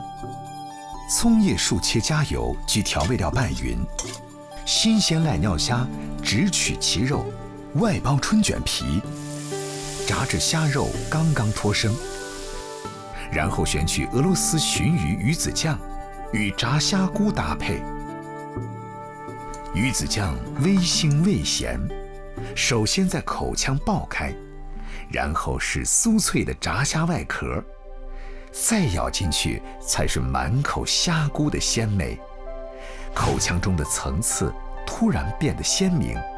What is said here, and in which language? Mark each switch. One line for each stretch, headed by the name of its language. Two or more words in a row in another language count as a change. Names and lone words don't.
Chinese: 蔥葉數切加油，及調味料拌勻。新鮮瀨尿蝦只取其肉，外包春捲皮，炸至蝦肉剛剛脫生，然後選取俄羅斯鱘魚魚子醬，與炸蝦菇搭配，鱼子酱微腥味咸，首先在口腔爆开，然后是酥脆的炸虾外壳，再咬进去才是满口虾菇的鲜美，口腔中的层次突然变得鲜明。